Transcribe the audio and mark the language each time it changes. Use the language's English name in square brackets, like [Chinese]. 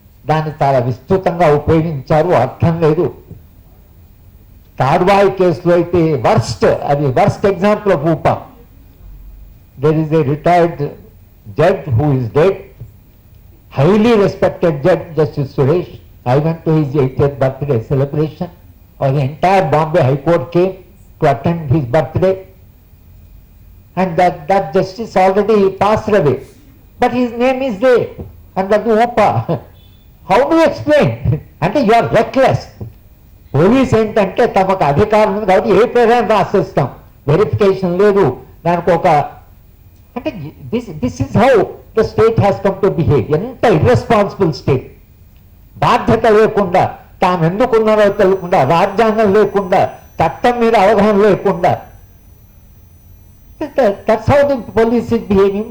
[Telugu] దాన్ని చాలా విస్తృతంగా ఉపయోగించారు, అర్థం లేదు. తాడ్వాయి కేసులో అయితే అది [English] Worst example of UAPA. There is a retired judge who is dead, highly respected judge, Justice Suresh. I went to his 80th birthday celebration, or the entire Bombay High Court came to attend his birthday, and that justice already passed away, but his name is there under the OPA. How do you explain? అంటే you are reckless. [Telugu] Police ఏంటంటే తమకు అధికారం ఉంది కాబట్టి ఏ పేరైనా రాసేస్తాం, verification లేదు దానికి ఒక. [English] అంటే this is how the state has come to behave. [Telugu] ఎంత ఇర్రెస్పాన్సిబుల్ స్టేట్. బాధ్యత లేకుండా, తాను ఎందుకున్నారో తెలియకుండా, రాజ్యాంగం లేకుండా, చట్టం మీద అవగాహన లేకుండా, [English] That's how the police is behaving.